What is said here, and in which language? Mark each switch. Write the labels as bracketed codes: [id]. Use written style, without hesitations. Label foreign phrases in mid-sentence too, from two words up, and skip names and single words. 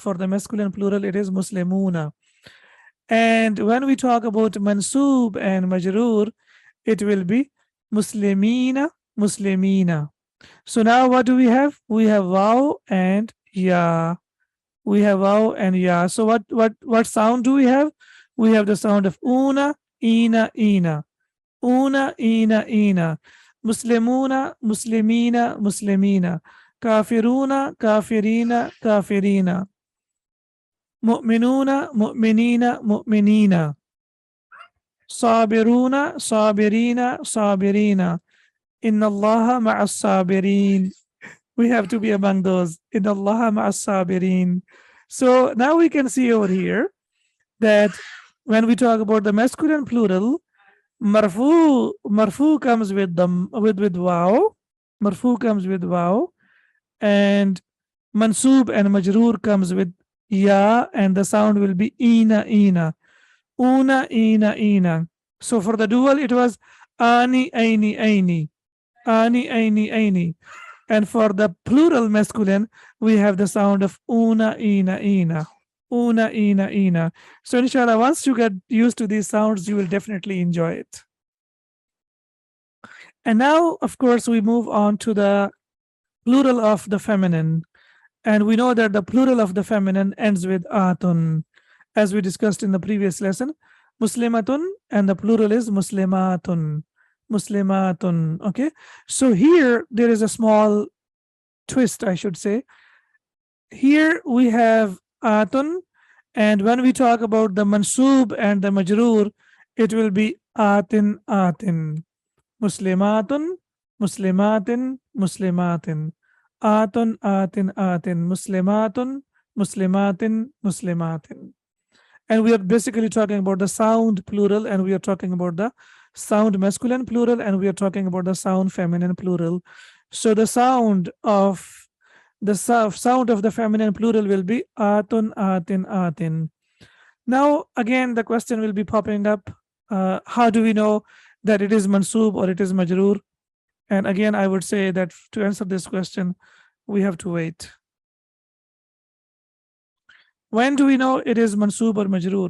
[en] For the masculine plural, it is muslimuna. And when we talk about mansub and majroor, it will be muslimina. So now what do we have? We have waw and ya. We have waw and ya. So what sound do we have? We have the sound of [ar] ون، ين. ون، ين. مسلمون، مسلمين. كافرون، كافرين. مؤمنون، مؤمنين. صابرون، صابرين. إن الله مع الصابرين. [en] We have to be among those. [ar] إن الله مع الصابرين. [en] So now we can see over here that when we talk about the masculine plural, marfu comes with waw. Marfu comes with waw, and mansub and majroor comes with ya, and the sound will be [ar] ين، ين. ون، ين، ين. [en] So for the dual, it was [ar] ان، ين، ين. ان، ين، ين. [en] And for the plural masculine, we have the sound of [ar] ون، ين، ين. ون، ين، ين. [en] So inshallah, once you get used to these sounds, you will definitely enjoy it. And now, of course, we move on to the plural of the feminine. And we know that the plural of the feminine ends with atun, as we discussed in the previous lesson. Muslimatun, and the plural is muslimatun. Muslimatun. Okay. So here there is a small twist, I should say. Here we have atun, and when we talk about the mansub and the majroor, it will be [ar] ات، ات. مسلمات، مسلمات، مسلمات. ات، ات، ات. مسلمات، مسلمات، مسلمات. [en] And we are basically talking about the sound plural, and we are talking about the sound masculine plural, and we are talking about the sound feminine plural. So the sound of the feminine plural will be [ar] ات، ات، ات. [en] Now, again, the question will be popping up. How do we know that it is mansub or it is majroor? And again, I would say that to answer this question, we have to wait. When do we know it is mansub or majroor?